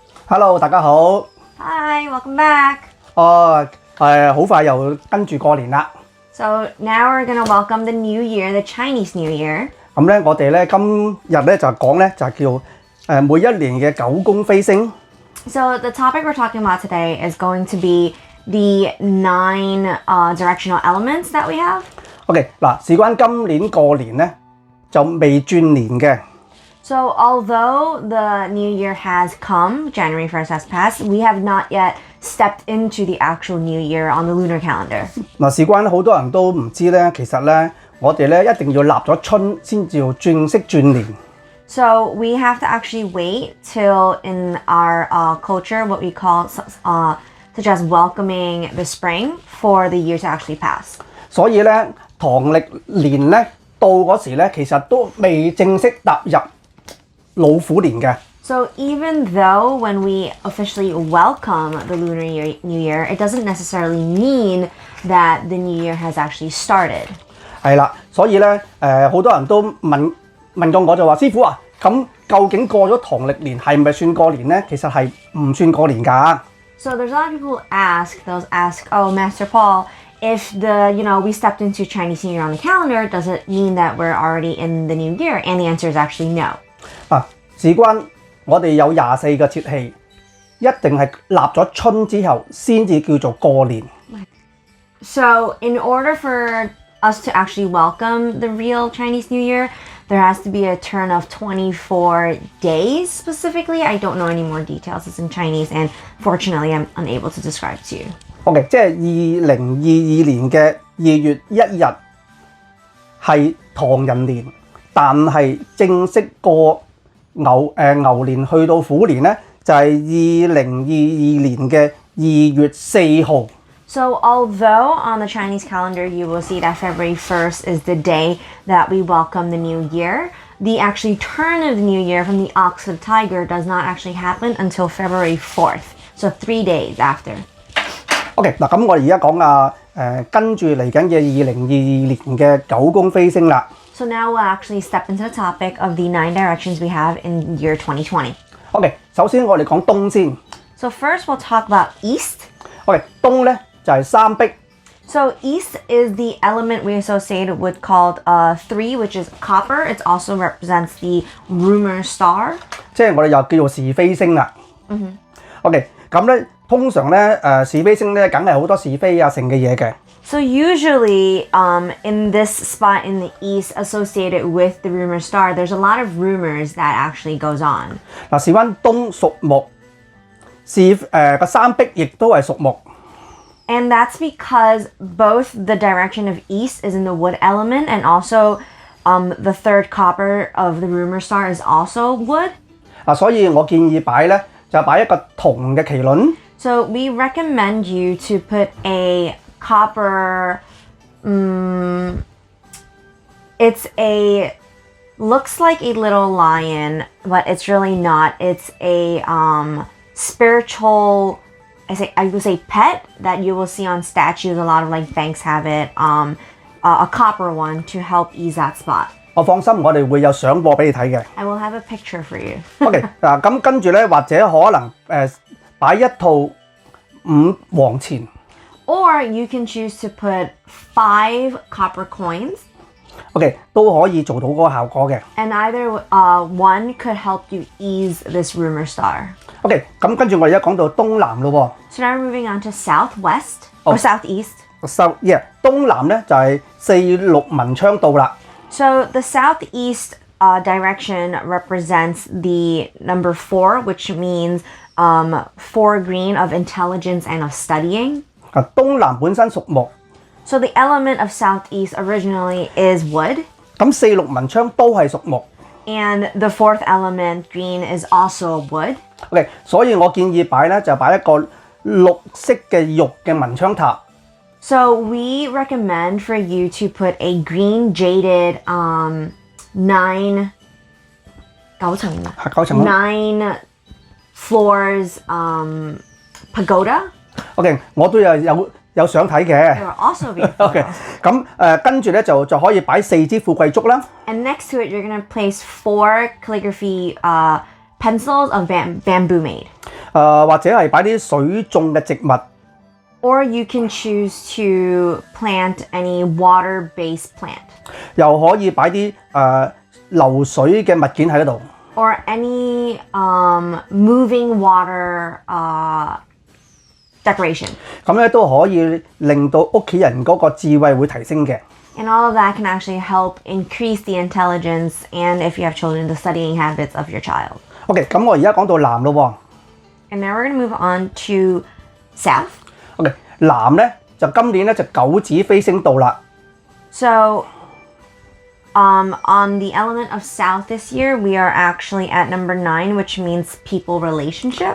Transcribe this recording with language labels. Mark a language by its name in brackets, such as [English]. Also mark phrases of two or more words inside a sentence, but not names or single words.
[Cantonese] Hello， 大家好。 [English] Hi, welcome back. [Cantonese] 好快又跟住過年啦。 [English] So now we're gonna welcome the new year, the Chinese New Year. [Cantonese] 咁咧，我哋咧今日咧就講咧就叫每一年嘅九宮飛星。 [English] So the topic we're talking about today is going to be the 9 directional elements that we have. [Cantonese] OK， 嗱，事關今年過年咧就未轉年嘅。 [English] So although the new year has come, January 1st has passed, we have not yet stepped into the actual new year on the lunar calendar. [Cantonese] 嗱，事關好多人都唔知咧，其實咧我哋咧一定要立咗春先至要正式轉年。 [English] So we have to actually wait till in our culture what we call such as welcoming the spring for the year to actually pass. [Cantonese] 所以咧，農曆年咧到嗰時咧，其實都未正式踏入老虎年嘅。 [English] So even though when we officially welcome the lunar new year, it doesn't necessarily mean that the new year has actually started. [Cantonese] 係啦，所以咧好多人都問過我就話師傅啊，咁究竟過咗農曆年係咪算過年咧？其實係唔算過年㗎。 [English] So there's a lot of people who ask, oh, Master Paul, if we stepped into Chinese New Year on the calendar, does it mean that we're already in the new year? And the answer is actually no. [Cantonese] 事關我哋有24個節氣，一定係立咗春之後先至叫做過年。 [English] So in order for us to actually welcome the real Chinese New Year, there has to be a turn of 24 days specifically. I don't know any more details. It's in Chinese, and fortunately, I'm unable to describe to you. [Cantonese] OK， 即係2022年嘅2月1日係唐人年，但係正式過牛年去到虎年咧，就係2022年嘅2月4號。 [English] So although on the Chinese calendar you will see that February 1st is the day that we welcome the new year, the actually turn of the new year from the ox to the tiger does not actually happen until February 4th. So 3 days after. [Cantonese] OK， 嗱咁我哋而家講跟住嚟緊嘅2022年嘅九宮飛星啦。 [English] So now we'll actually step into the topic of the 9 directions we have in year 2020. [Cantonese] OK， 首先我哋講東先。 [English] So first we'll talk about East. [Cantonese] OK， 東咧就係三碧。 [English] So East is the element we associate with called 3, which is copper. It also represents the rumor star. [Cantonese] 即係我哋又叫做是非星啦。OK， 咁咧通常咧是非星咧梗係好多是非啊成嘅嘢嘅。 [English] So usually in this spot in the East associated with the rumor star, there's a lot of rumors that actually goes on. [Cantonese] 嗱，事關東屬木，個三碧亦都係屬木。 [English] And that's because both the direction of East is in the wood element and also the third copper of the rumor star is also wood. [Cantonese] 所以我建議擺咧就擺一個銅嘅麒麟。 [English] So we recommend you to put a copper, looks like a little lion, but it's really not. It's a spiritual, I would say pet that you will see on statues. A lot of like banks have it, a copper one to help ease that spot. [Cantonese] 我放心，我哋會有相播俾你睇嘅。 [English] I will have a picture for you. [Cantonese] OK， 嗱咁跟住咧，或者可能擺一套5黃錢。 [English] Or you can choose to put 5 copper coins. [Cantonese] OK， 都可以做到嗰個效果嘅。 [English] And either one could help you ease this rumor star. [Cantonese] OK， 咁跟住我哋而家講到東南咯喎。 [English] So now we're moving on to southwest or southeast. [Cantonese] 東南咧就係4、6文昌道啦。 [English] So the southeast direction represents the number 4, which means 4 green of intelligence and of studying. [Cantonese] 東南本身屬木。 [English] So the element of southeast originally is wood. [Cantonese] 咁4、6文昌都係屬木。 [English] And the 4th element, green, is also wood. [Cantonese] OK， 所以我建議擺咧就擺一個綠色嘅玉嘅文昌塔。 [English] So we recommend for you to put a green jaded 9 floors pagoda. [Cantonese] OK， 我都有相睇嘅。 [English] There will also be [Cantonese] OK， 咁跟住咧就可以擺4支富貴竹啦。 [English] And next to it, you're gonna place 4 calligraphy pencils of bamboo made. [Cantonese] 或者係擺啲水種嘅植物， [English] Or you can choose to plant any water-based plant. [Cantonese] 又可以擺啲流水嘅物件喺嗰度。 [English] Or any moving water decoration. [Cantonese] 咁咧都可以令到屋企人嗰個智慧會提升嘅。 [English] And all of that can actually help increase the intelligence and, if you have children, the studying habits of your child. [Cantonese] OK， 咁我而家講到南咯喎。 [English] And now we're going to move on to south. [Cantonese] OK， 南咧就今年咧就九紫飛星到啦。 [English] So, on the element of south this year, we are actually at number 9, which means people relationship.